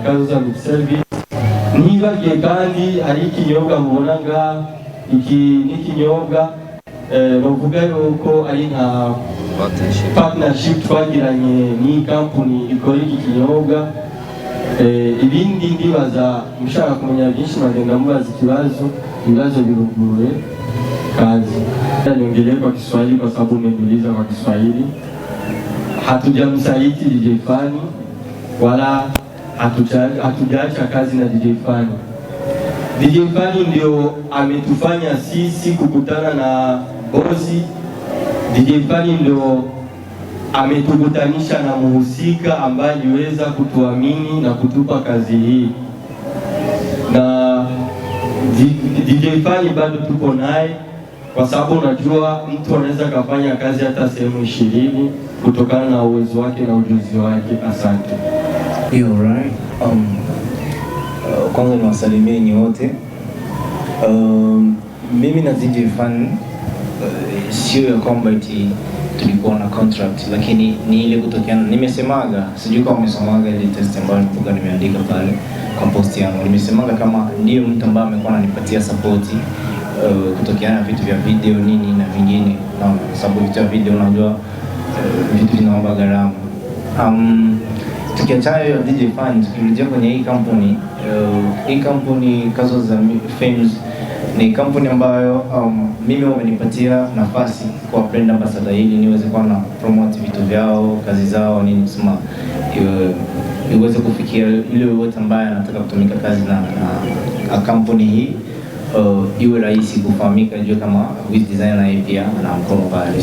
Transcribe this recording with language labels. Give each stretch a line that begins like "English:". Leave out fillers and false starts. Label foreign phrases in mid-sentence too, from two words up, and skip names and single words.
Rundi: Kazoza Service nibagiye kandi hari ikinyobwa mubona ngaha iki n'ikinyobwa bavuga yuko ari nka partnership twagiranye ni company ikora iki kinyobwa ibindi ndibaza mushaka kumenya byinshi magenda mubaza ibibazo biruguruye
Swahili: kazi niongelee kwa Kiswahili kwa sababu umeniuliza kwa Kiswahili hatujamsaliti DJ Fani wala hatujaacha kazi na DJ Fani. DJ Fani ndio ametufanya sisi kukutana na bosi. DJ Fani ndio ametukutanisha na muhusika ambaye aliweza kutuamini na kutupa kazi hii. Na DJ Fani bado tuko naye kwa sababu unajua mtu anaweza kufanya kazi hata sehemu 20 kutokana na uwezo wake na ujuzi wake. Asante.
English: You're right.
Swahili: Kwanza niwasalimie nyote. Mimi na DJ Fan sio ya kwamba eti tulikuwa na contract, lakini ni ile kutokeana. Nimesemaga, sijui kama umesomaga ile test ambayo nilikuwa nimeandika pale kwa post yangu. Nimesemaga kama ndio mtu ambaye amekuwa ananipatia support kutokeana na vitu vya video nini na vingine, na sababu vitu vya video unajua vitu vinaomba gharama. Tukiachana hiyo DJ Fan, tukirejea kwenye hii company Kazoza Films ni company ambayo mimi wamenipatia nafasi kwa
English: brand ambassador
Swahili: ili niweze kuwa na promote vitu vyao, kazi zao nini, sema iweze kufikia yule wote ambaye anataka kutumika kazi na company hii, iwe rahisi kufahamika, jua kama Wiz Designer pia na mkono pale.